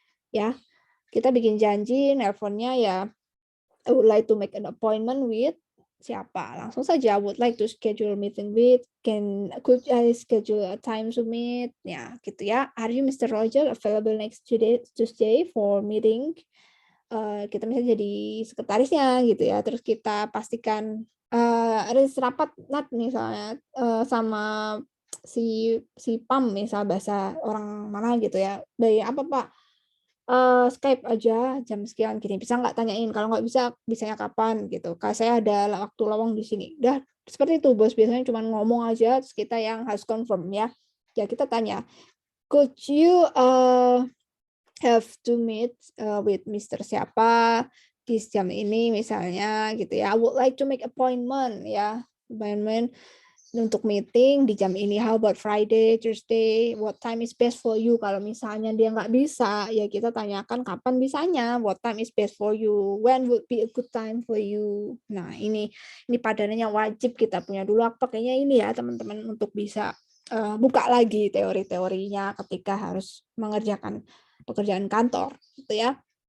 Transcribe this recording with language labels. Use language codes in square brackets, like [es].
[en] Ya, kita bikin janji, nelponnya ya, I would like to make an appointment with siapa? Langsung saja, I would like to schedule a meeting with, could I schedule a time to meet? Ya, gitu ya. Are you Mr. Roger available next Tuesday for meeting? [id] Kita misalnya jadi sekretarisnya gitu ya, terus kita pastikan ada rapat misalnya sama si Pam misal bahasa orang mana gitu ya. Dari apa Pak? Skype aja jam sekian gini. Bisa nggak tanyain? Kalau nggak bisa, bisanya kapan gitu. Kalau saya ada waktu lowong di sini. Udah seperti itu bos. Biasanya cuma ngomong aja, terus kita yang harus confirm ya. [en] Ya kita tanya, could you have to meet with Mr. [id] siapa di jam ini misalnya gitu ya. [en] I would like to make appointment ya. Appointment untuk meeting di jam ini. How about Friday, Thursday? What time is best for you? [id] Kalau misalnya dia nggak bisa, ya kita tanyakan kapan bisanya. [en] What time is best for you? When would be a good time for you? [id] Nah, ini padanannya wajib kita punya dulu. Pakainya ini ya, teman-teman, untuk bisa buka lagi teori-teorinya ketika harus mengerjakan pekerjaan kantor, gitu ya.